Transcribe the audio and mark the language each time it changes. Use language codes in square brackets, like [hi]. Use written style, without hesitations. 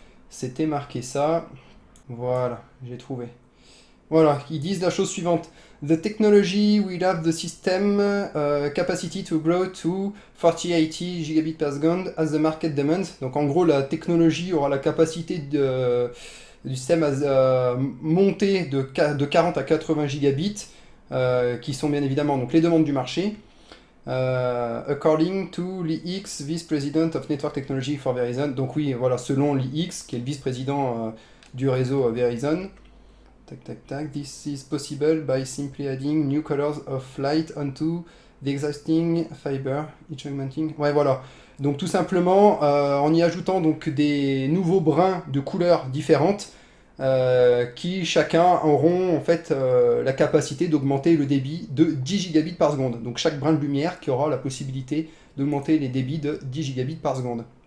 [fr] C'était marqué ça. Voilà, j'ai trouvé. Voilà, ils disent la chose suivante. [en] The technology will have the system capacity to grow to 40-80 gigabits per second as the market demands. [fr] Donc en gros, la technologie aura la capacité du système à monter de 40 à 80 gigabits, qui sont bien évidemment donc les demandes du marché. [en] According to Lee Hicks, Vice President of Network Technology for Verizon. [fr] Donc oui, voilà, selon Lee Hicks, qui est le vice-président du réseau Verizon. Tac, tac, tac. [en] This is possible by simply adding new colors of light onto the existing fiber, each augmenting. [fr] Ouais, voilà. Donc tout simplement, en y ajoutant donc des nouveaux brins de couleurs différentes, qui chacun auront en fait la capacité d'augmenter le débit de 10 gigabits par seconde. Donc chaque brin de lumière qui aura la possibilité d'augmenter les débits de 10 gigabits par seconde.